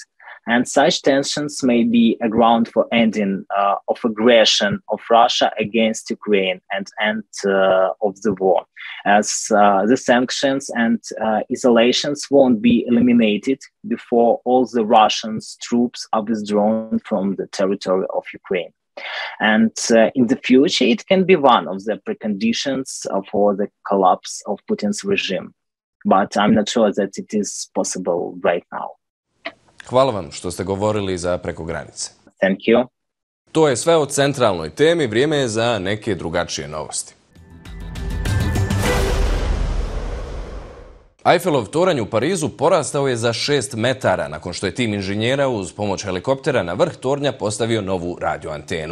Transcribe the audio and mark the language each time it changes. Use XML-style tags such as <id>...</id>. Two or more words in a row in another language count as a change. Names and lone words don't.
<en>And such tensions may be a ground for ending of aggression of Russia against Ukraine and end of the war, as the sanctions and isolations won't be eliminated before all the Russian troops are withdrawn from the territory of Ukraine. And in the future, it can be one of the preconditions for the collapse of Putin's regime. But I'm not sure that it is possible right now.</en> <hr>Hvala vam što ste govorili za Preko granice.</hr> <en>Thank you.</en> <hr>To je sve o centralnoj temi, vrijeme je za neke drugačije novosti. Eiffelov toranj u Parizu porastao je za 6 metara nakon što je tim inženjera uz pomoć helikoptera na vrh tornja postavio novu radioantenu.</hr>